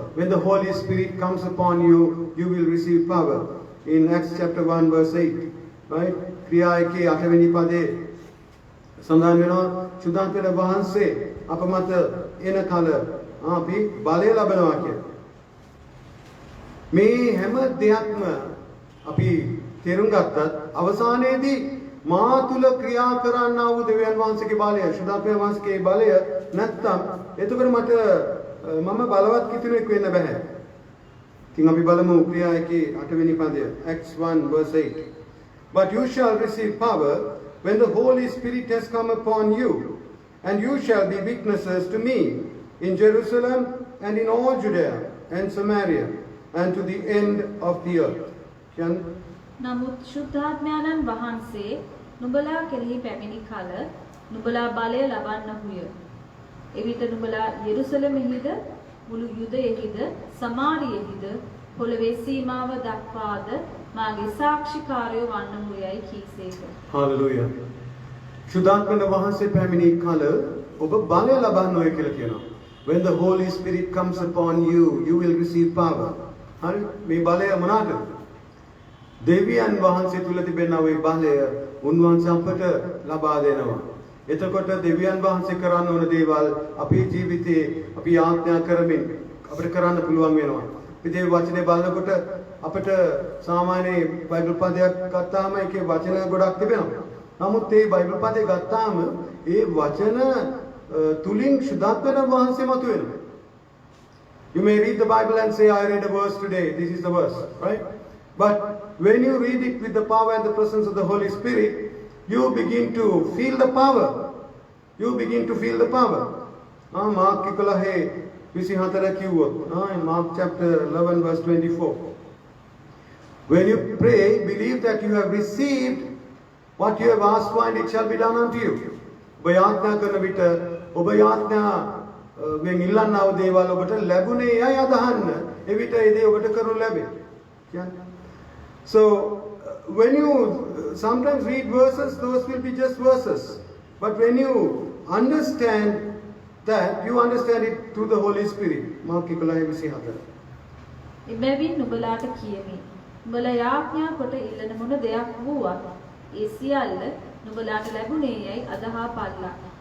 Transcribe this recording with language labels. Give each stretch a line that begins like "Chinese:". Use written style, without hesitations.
English: When the Holy Spirit comes upon you, you will receive power. In Acts chapter 1 verse 8, right?
Sinhala: ක්‍රියා 1:8 පදේ සඳහන් වෙනවා සුදාන්තන වහන්සේ අප මත එන කල අපි බලය ලබනවා කියලා. මේ හැම දෙයක්ම අපි තේරුම් ගත්තත් අවසානයේදී මා තුල ක්‍රියා කරන්නා වූ දෙවියන් වහන්සේගේ බලය ශුද්ධාත්මයන් වහන්සේගේ බලය නැත්තම් එතකොට මට මම බලවත් කිතුනෙක් වෙන්න බෑ. ඉතින් අපි බලමු ක්‍රියා 1 වෙනි පදය
English: Acts 1 verse 8. But you shall receive power when the Holy Spirit has come upon you, and you shall be witnesses to me in Jerusalem and in all Judea and Samaria and to the end of the earth.
Sinhala: නමුත් ශුද්ධාත්මයන්න් වහන්සේ නුඹලා කෙරෙහි පැමිණි කල නුඹලා බලය ලබන්නහුය. එවිට නුඹලා යෙරුසලමෙහිද මුළු යුදයෙහිද සමාරියෙහිද පොළවේ සීමාව දක්වාද මාගේ සාක්ෂිකාරයෝ වන්නහුයයි කීසේක.
English: Hallelujah.
Sinhala: ශුද්ධාත්මයන් වහන්සේ පැමිණි කල ඔබ බලය ලබන්නෝය කියලා කියනවා.
English: When the Holy Spirit comes upon you, you will receive power.
Sinhala: හරි මේ බලය මොනවාද? දෙවියන් වහන්සේ තුල තිබෙනා ওই බලය උන්වහන්සේ අපට ලබා දෙනවා. එතකොට දෙවියන් වහන්සේ කරන්න ඕන දේවල් අපේ ජීවිතේ අපි ආඥා කරමින් අපිට කරන්න පුළුවන් වෙනවා. ඉතින් මේ වචනේ බලනකොට අපිට සාමාන්‍ය බයිබල් පදයක් ගත්තාම ඒකේ වචන ගොඩක් තිබෙනවා. නමුත් මේ බයිබල් පදේ ගත්තාම ඒ වචන තුලින් ශුද්ධාත්මයන් වහන්සේ මතුවෙනවා.
English: You may read the Bible and say, I read a verse today. This is the verse, right? But when you read it with the power and the presence of the Holy Spirit, you begin to feel the power. You begin to feel the power. Mark 11
Sinhala: කිව්වොත්
English: in Mark chapter 11 verse 24. When you pray, believe that you have received what you have asked for and it shall be done unto you.
Sinhala: ඔබ යාඥා කරන විට ඔබ යාඥා මෙන් ඉල්ලන්නා වූ දේවල් ඔබට ලැබුණේ යයි අදහන්න. එවිට ඒ දේ ඔබට කරනු ලැබේ. කියන්නේ
English: So, when you sometimes read verses, those will be just verses. But when you understand that, you understand it through the Holy Spirit. Mark 11:24.
Sinhala: එබැවින් නුඹලාට කියමි. නුඹලා යාඥා කොට ඉල්ලන මොන දෙයක් වුවත් ඒ සියල්ල නුඹලාට ලැබුණේ යයි අදහා පල්ලා.